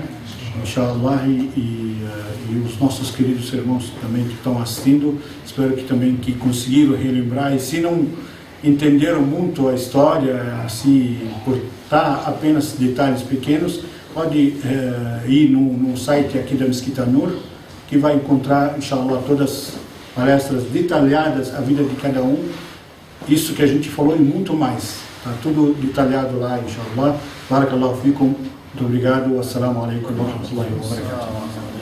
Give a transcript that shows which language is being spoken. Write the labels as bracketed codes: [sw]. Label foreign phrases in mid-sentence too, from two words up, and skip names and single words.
[pt] Inshallah, e os nossos queridos irmãos também que estão assistindo, espero que também que conseguiram relembrar, e se não entenderam muito a história, assim, por estar apenas detalhes pequenos, pode ir no site aqui da Mesquita Nur, que vai encontrar, inshallah, todas as palestras detalhadas, a vida de cada um, isso que a gente falou e muito mais, está tudo detalhado lá, inshallah. [ar] بارك الله فيكم, [pt] muito obrigado, [ar] السلام عليكم ورحمة الله وبركاته.